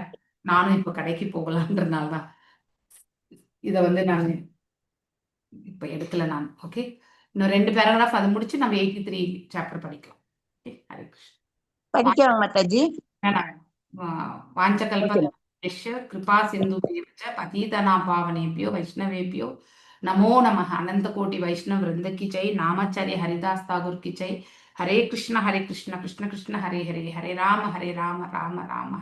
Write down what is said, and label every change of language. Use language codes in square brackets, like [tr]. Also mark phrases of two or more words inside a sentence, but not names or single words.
[ta] நானும் இப்ப கடைக்கு போகலான்றதுனாலதான் இத வந்து நான் இப்ப எடுக்கல நான். ஓகே, இன்னும் 2 பேராகிராஃப் அதை முடிச்சு நம்ம 83 சாப்டர் படிக்கலாம். ஓகே, [sa] हरे कृष्ण. [ta] படிக்கலாம் மாதாஜி. [sa] வாஞ்சகல்பதருभ्यश्च कृपा सिन्धुभ्यश्च पतितानां पावनेभ्यो वैष्णवेभ्यो नमो नमः. [hi] अनंत कोटि वैष्णव वृंद की जय. नामाचार्य हरिदास ठाकुर की जय. [sa] हरे कृष्ण कृष्ण कृष्ण हरे हरे, हरे राम राम राम हरे